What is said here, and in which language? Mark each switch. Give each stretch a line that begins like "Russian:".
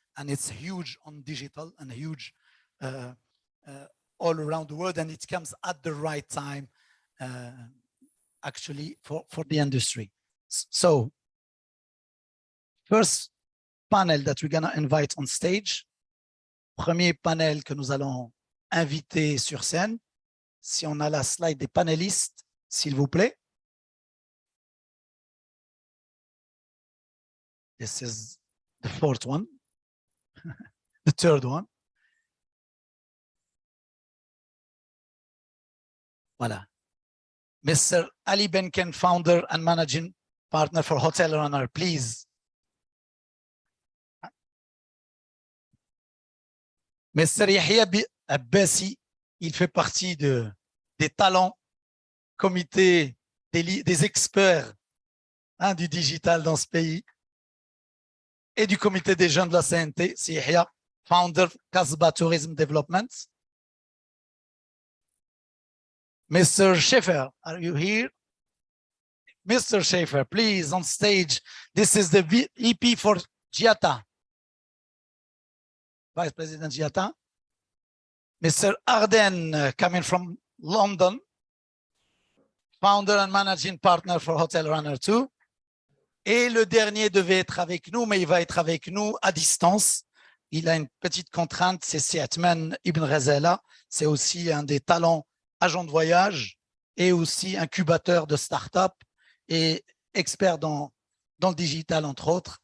English: And it's huge on digital and huge all around the world. And it comes at the right time, actually, for the industry. So, first panel that we're gonna invite on stage.
French: Premier panel que nous allons inviter sur scène. Si on a la slide des panélistes, s'il vous plaît.
English: This is the fourth one. The third one.
French: Voilà. Mr.
English: Ali Benken, founder and managing partner for Hotel Runner, please. Mr.
French: Yahya Abbasi, il fait partie des talents, comité des experts du digital dans ce pays et du comité des jeunes de la CNT. C'est Yahya, founder Casbah Tourism Development.
English: Mr. Schaefer, are you here? Mr. Schaefer, please, on stage. This is the VP for Giata. Vice President Giata. Mr. Arden, coming from London, founder and managing partner for Hotel Runner 2.
French: Et le dernier devait être avec nous, mais il va être avec nous à distance. il a une petite contrainte, c'est Seatman Ibn Razala, c'est aussi un des talents agents de voyage et aussi incubateur de start-up et expert dans le digital, entre autres.